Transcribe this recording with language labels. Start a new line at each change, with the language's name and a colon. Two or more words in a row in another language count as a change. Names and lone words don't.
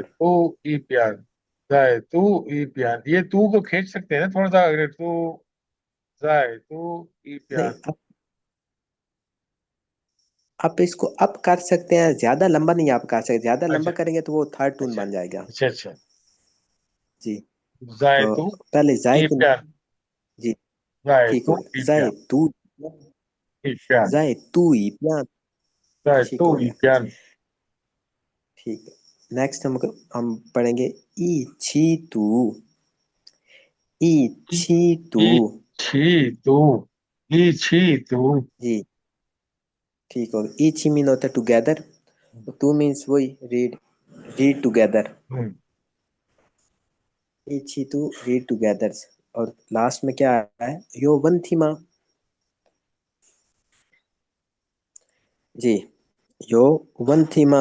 Chinese: 读一遍，再读一遍,
Hindi: ये तू को खींच सकते हैं ना थोड़ा सा, अगर तू,
Chinese: 再读一
Hindi: नहीं,
Chinese: प्यार।
Hindi: आप इसको अप कर सकते हैं, ज्यादा लंबा नहीं आप कर सकते, ज्यादा लंबा अच्छा करेंगे तो वो
English: third tone
Hindi: अच्छा बन जाएगा। अच्छा अच्छा, जी,
Chinese: जाए
Hindi: तो
Chinese: तू
Hindi: पहले जाए
Chinese: ई तू, प्यार,
Hindi: जी
Chinese: जाए
Hindi: ठीक हो
Chinese: तू
Hindi: गया,
Chinese: ई जाए प्यार, तू, 一遍, 再读一遍, जाए
Hindi: ठीक
Chinese: तू
Hindi: हो
Chinese: ई
Hindi: गया।
Chinese: प्यार।
Hindi: ठीक है, नेक्स्ट हम पढ़ेंगे
Chinese: 一起读，一 ई 起读. 一起读，一起读.
Hindi: जी ठीक हो गया,
Chinese: 一起
Hindi: मीन होता है टुगेदर, और टू मीन्स वही
English: read, read together. हम्म,
Chinese: 一起读
English: read together.
Hindi: और लास्ट में क्या है,
Chinese: 有问题吗. जी, 有问题吗.